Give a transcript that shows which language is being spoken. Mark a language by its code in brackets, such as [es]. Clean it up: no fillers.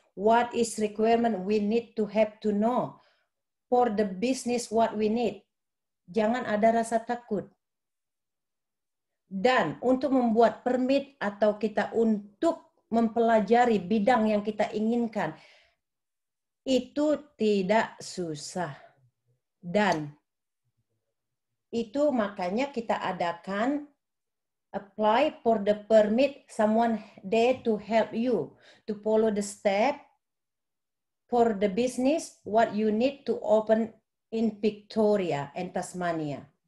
[en] What is requirement we need to have to know for the business what we need. [id] Jangan ada rasa takut. Dan untuk membuat permit atau kita untuk mempelajari bidang yang kita inginkan, itu tidak susah. Dan itu makanya kita adakan [en] apply for the permit, someone there to help you to follow the step for the business what you need to open in Victoria and Tasmania.